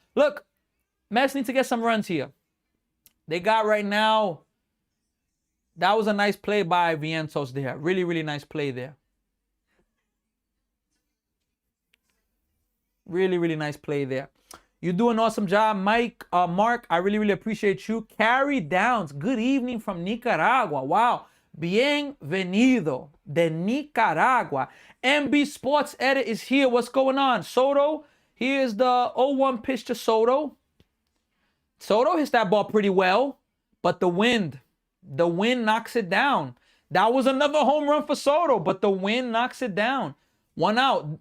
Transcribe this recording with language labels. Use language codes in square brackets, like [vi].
[en] Look, Mets need to get some runs here. They got right now, that was a nice play by Vientos there. Really, really nice play there. Really, really nice play there. You do an awesome job, Mike. Mark, I really, really appreciate you. Carrie Downs, good evening from Nicaragua. Wow. [es] Bienvenido de Nicaragua. [en] MB Sports Edit is here. What's going on? Soto, here's the 0-1 pitch to Soto. Soto hits that ball pretty well, but the wind knocks it down. That was another home run for Soto, but the wind knocks it down. 1 out.